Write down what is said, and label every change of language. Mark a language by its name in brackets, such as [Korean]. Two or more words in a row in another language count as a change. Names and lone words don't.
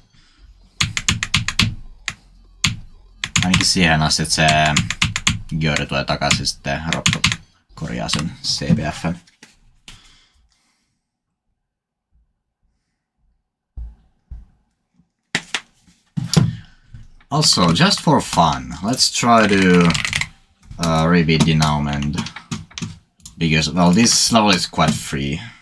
[Finnish] Ainakin siihen asti, että se Györi tulee takaisin, sitten Roppo korjaa sen CBFn. [English] Also, just for fun, let's try to repeat denouement. Because, well, this level is quite free.